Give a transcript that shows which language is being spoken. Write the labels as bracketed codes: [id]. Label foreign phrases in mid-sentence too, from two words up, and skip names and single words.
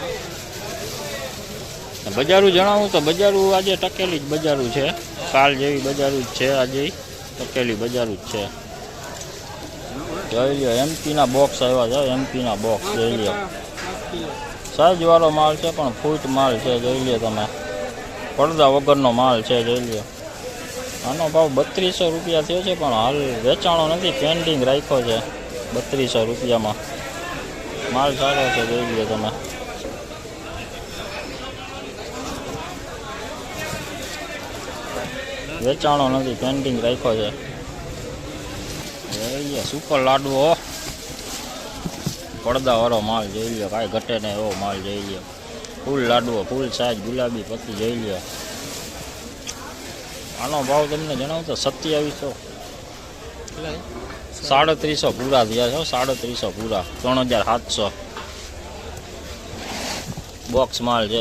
[gu] બજારુ જણાવું તો બજારુ આજે ટકેલી જ બજારુ છે। કાલ જેવી બજારુ જ છે, આજે ટકેલી બજારુ જ છે। જોઈ લો એમપી ના બૉક્સ આવ્યા છે। એમપી ના બૉક્સ જોઈ લો। સાઇઝ વાળો માલ છે, પણ ફૂટ માલ છે। જોઈ લો તમે પડદા વગરનો માલ છે। જોઈ લો આનો ભાવ 3200 રૂપિયા થયો છે, પણ હાલ વેચાણો નથી। પેન્ડિંગ રાખ્યો છે 3200 રૂપિયામાં। માલ સારો છે। જોઈ લો તમે વેચાણો નથી, પેન્ડિંગ રાખ્યો છે। જોઈ લો સુપર લાડવો પડદાવાળો માલ। જોઈ લો કાંઈ ઘટે નહીં એવો માલ। જોઈ લો ફૂલ લાડવો, ફૂલ સાઇઝ, ગુલાબી પત્તી। જોઈ લો આનો ભાવ તમને જણાવું તો 2700 3700 પૂરા થયા છે। 3700 પૂરા 3700। બૉક્સ માલ હૈ।